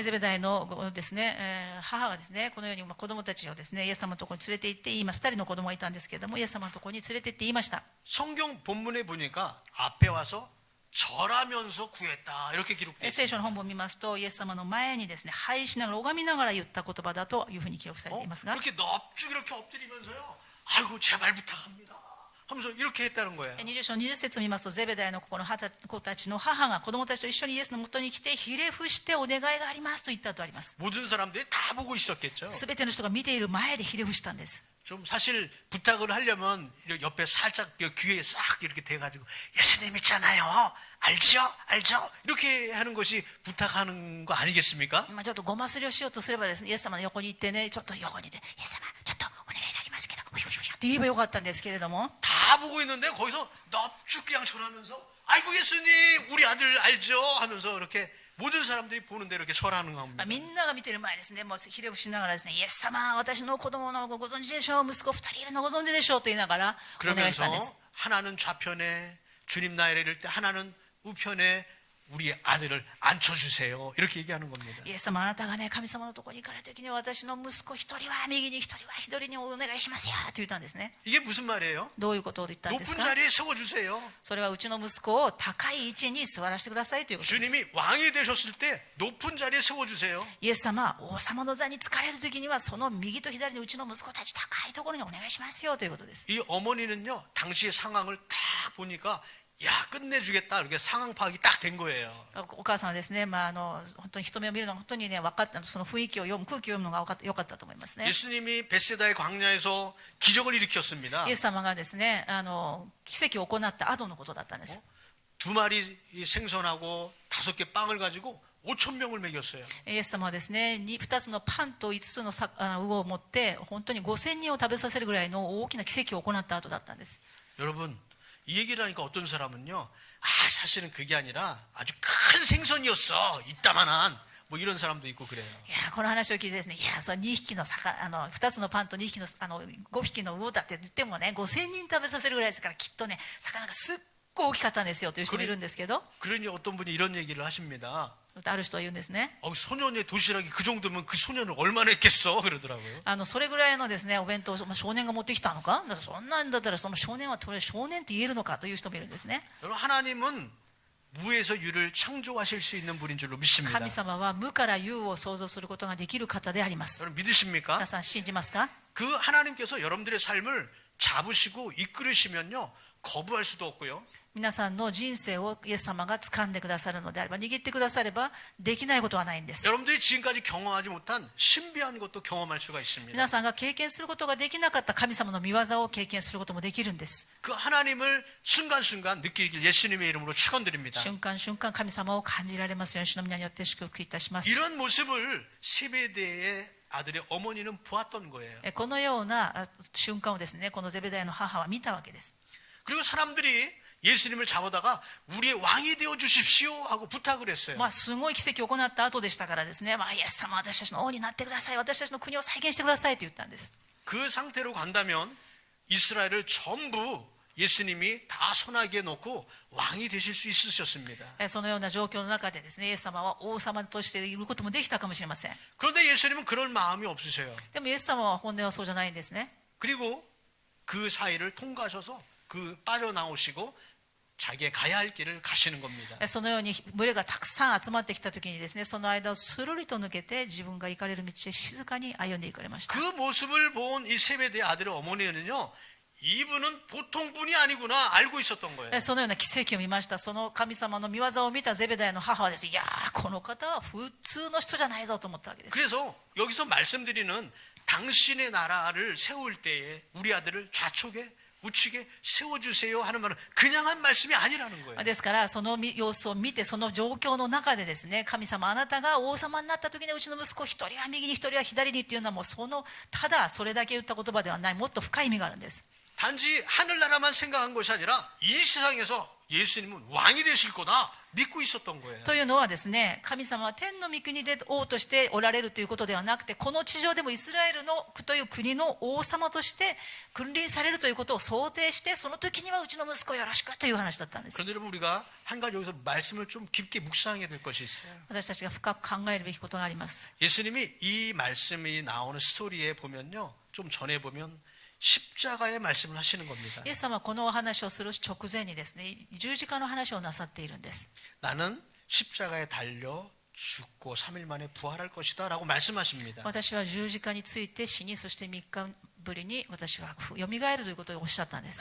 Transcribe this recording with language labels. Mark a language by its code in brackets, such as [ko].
[ja] ゼベダイのですね、母がですね、このように子供たちをですね、イエス様のところに連れて行って言います。2人の子供がいたんですけれども、イエス様のところに連れて行って言いました。 [ko] 성경 본문에 보니까 앞에 와서 절하면서 구했다 이렇게 기록되어 있습니다. [ja] 聖書の本文を見ますと、イエス様の前にですね、拝しながら拝みながら言った言葉だというふうに記録されていますが、 [ko] 이렇게 넙죽 이렇게 엎드리면서요, 아이고 제발 부탁합니다 하면서 이렇게 했다는 거예요. [ja] 20章20節を見ますと、ゼベダイの子たちの母が子供たちと一緒にイエスのもとに来てひれ伏してお願いがありますと言ったとあります。 [ko] 모든 사람들이 다 보고 있었겠죠. [ja] すべての人が見ている前でひれ伏したんです。 [ko] 좀 사실 부탁을 하려면 이렇게 옆에 살짝 귀에 싹 이렇게 대가지고 예수님 있잖아요. 알죠? 이렇게 하는 것이 부탁하는 거 아니겠습니까? [ja] ちょっとごますりをしようとすればですね、イエス様の横に行ってね、ちょっと横にいて、イエス様ちょっとお願いがありますけど、って言えばよかったんですけれども、 [ko] 다 보고 있는데 거기서 넙죽 그냥 절하면서 아이고 예수님 우리 아들 알죠? 하면서 이렇게 모든 사람들이 보는 대로 이렇게 절하는 겁니다. [ja] みんなが見てる前ですね、もうひれ伏しながらですね、イエス様私の子供のご存知でしょう、息子2人いるのご存知でしょうと言いながらお願いしたんです。 [ko] 그러면서 하나는 좌편에 주님 나이를 이를 때 하나는 우편에 우리 아들을 앉혀주세요 이렇게 얘기하는 겁니다. [ja] イエス様あなたがね、神様のところに行かれる時に私の息子一人は右に一人は左にお願いしますよと言ったんですね。 [ko] 이게 무슨 말이에요? [ja] どういうことを言ったんです [ko] 높은 [ja] か？ [ko] 자리에 세워주세요. [ja] それはうちの息子を高い位置に座らせてくださいということです。 [ko] 주님이 왕이 되셨을 때 높은 자리에 세워주세요. [ja] イエス様王様の座に就かれる時にはその右と左にうちの息子たち高いところにお願いしますよということです。 [ko] 이 어머니는요 당시의 상황을 딱 보니까 야 끝내주겠다 이렇게 상황 파악이 딱 된 거예요. [ja] お母さんはですね、本当に人目を見るのが本当にね分かった、その雰囲気を読む、空気を読むのが良かったと思いますね。 [ko] 예수님이 베세다의 광야에서 기적을 일으켰습니다. [ja] イエス様がですね、奇跡を行った後のことだったんです。 [ko] 두 마리 생선하고 5개 빵을 가지고 5천 명을 먹였어요. [ja] イエス様はですね、2つのパンと5つの魚を持って本当に5000人を食べさせるぐらいの大きな奇跡を行った後だったんです。 [ko] 여러분 이 얘기를 하니까 어떤 사람은요, 사실은 그게 아니라 아주 큰 생선이었어 이따만한 뭐 이런 사람도 있고 그래요. [ja] いやこの話を聞いてですね、いやそう2匹の2つのパンと2匹の5匹の魚だって言ってもね、5000人食べさせるぐらいですから、きっとね魚がすっごい大きかったんですよという人もいるんですけど、 [ko] 그러니 어떤 분이 이런 얘기를 하십니다. [ja] ある人は言うんですね。 [ko] 소년의 도시락이 그 정도면 그 소년을 얼마나 했겠어 그러더라고요. [ja] それぐらいのですねお弁当を少年が持ってきたのか、そんなんだったらその少年は少年って言えるのかという人もいるんですね。 [ko] 여러분 하나님은 무에서 유를 창조하실 수 있는 분인 줄로 믿습니다. [ja] 神様は無から有を創造することができる方であります。 [ko] 여러분 믿으십니까? [ja] 皆さん信じますか？ [ko] 그 하나님께서 여러분들의 삶을 잡으시고 이끌으시면요 거부할 수도 없고요. [ja] 皆さんの人生をイエス様が掴んでくださるのであれば、握ってくださればできないことはないんです。 [ko] 여러분들이 지금까지 경험하지 못한 신비한 것도 경험할 수가 있습니다. [ja] 皆さんが経験することができなかった神様の御業を経験することもできるんです。 [ko] 그 하나님을 순간순간 느끼길 예수님의 이름으로 축원드립니다. [ja] 瞬間瞬間神様を感じられますように主の皆によって祝福いたします。 [ko] 이런 모습을 세베대의 아들의 어머니는 보았던 거예요. [ja] このような瞬間をですね、このゼベダイの母は見たわけです。 [ko] 그리고 사람들이 예수님을 잡아다가 우리의 왕이 되어 주십시오 하고 부탁을 했어요. [ja] すごい奇跡を行った後でしたからですね、イエス様私たちの王になってください、私たちの国を再現してくださいと言ったんです。 [ko] 그 상태로 간다면 이스라엘을 전부 예수님이 다 손아귀에 놓고 왕이 되실 수 있으셨습니다. [ja] そのような状況の中でですね、イエス様は王様としていることもできたかもしれません。 [ko] 그런데 예수님은 그럴 마음이 없으세요. [ja] でもイエス様は本音はそうじゃないんですね。 [ko] 그리고 그 사이를 통과하셔서 그 빠져나오시고 자기의 가야 할 길을 가시는 겁니다. [ja] そのように群れがたくさん集まってきた時にですね、その間をスルリと抜けて自分が行かれる道へ静かに歩んでいかれました。 [ko] 그 모습을 본 이 세베대의 아들의 어머니는요, 이분은 보통 분이 아니구나 알고 있었던 거예요. [ja] そのような奇跡を見ました。その神様の御業を見たゼベダヤの母はですね、いやー、この方は普通の人じゃないぞと思ったわけです。 [ko] 그래서 여기서 말씀드리는 당신의 나라를 세울 때에 우리 아들을 좌측에 우측에 세워주세요 하는 말은 그냥 한 말씀이 아니라는 거예요. [ja] ですからその様子を見て、その状況の中でですね、神様あなたが王様になった時にうちの息子一人は右に一人は左にっていうのはもうただそれだけ言った言葉ではない、もっと深い意味があるんです。 [ko] 단지 하늘나라만 생각한 것이 아니라 이 세상에서 예수님은 왕이 되실 거다 믿고 있었던 거예요. [ja] というのはですね、神様は天の御国で王としておられるということではなくて、この地上でもイスラエルのという国の王様として君臨されるということを想定して、その時にはうちの息子よろしくという話だったんです。 [ko] 그런데 여러분, 우리가 한 가지 여기서 말씀을 좀 깊게 묵상해야 될 것이 있어요. [ja] 私たちが深く考えるべきことがあります。 [ko] 예수님이 이 말씀이 나오는 스토리에 보면요, 좀 전에 보면 십자가의 말씀을 하시는 겁니다. [ja] イエス様はこのお話をする直前にですね、十字架の話をなさっているんです。 [ko] 나는 십자가에 달려 죽고 3일 만에 부활할 것이다 라고 말씀하십니다. [ja] 私は十字架について死に、そして3日ぶりに私はよみがえるということをおっしゃったんです。